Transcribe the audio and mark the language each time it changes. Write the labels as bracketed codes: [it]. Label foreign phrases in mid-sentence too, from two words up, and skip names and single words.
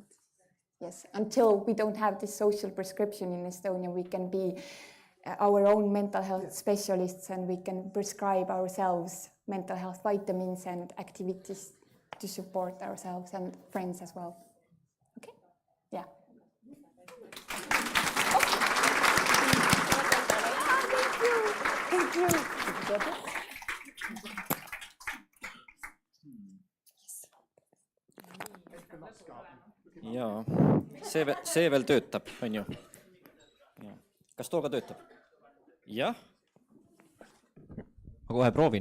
[en] Yes, until we don't have this social prescription in Estonia, we can be our own mental health specialists, and we can prescribe ourselves mental health vitamins and activities to support ourselves and friends as well. Okay? Yeah. Thank you. [et] Jaa, see veel töötab, on ju? Kas too ka töötab? Jah. Ma kohe proovin.